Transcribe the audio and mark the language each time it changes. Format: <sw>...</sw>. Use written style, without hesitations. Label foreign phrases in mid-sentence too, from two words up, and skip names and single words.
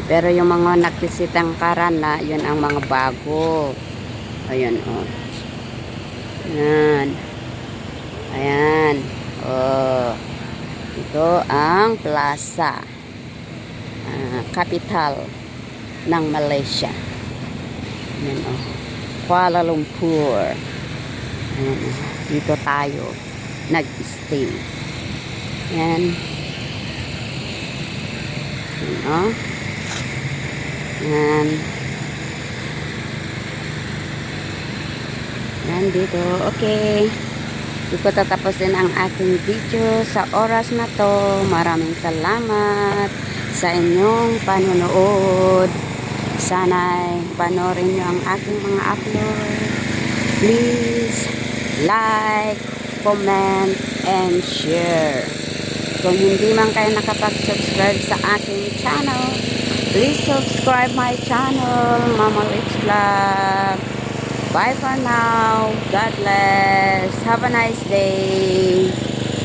<tl>Pero yung mga nakisitang karana, yun ang mga bago. Ayan, oh. Yan. Ayan. Oh. Ito ang plaza. Capital ng Malaysia. Ayan, oh. Kuala Lumpur. Ayan, oh. Dito tayo nag-stay. Ayan. Ayan, oh. Ayan. Ayan, dito. Okay. Hindi ko tatapusin ang aking video sa oras na to. Maraming salamat sa inyong panonood. Sana'y panoorin nyo ang aking mga upload.</tl> <en>Please like, comment, and share.</en> <tl>Kung hindi man kayo nakapag-subscribe sa aking channel,</tl> <en>please subscribe my channel,</en> <tl>Mama Litz Vlog.</tl> <en>Bye for now. God bless. Have a nice day.</en>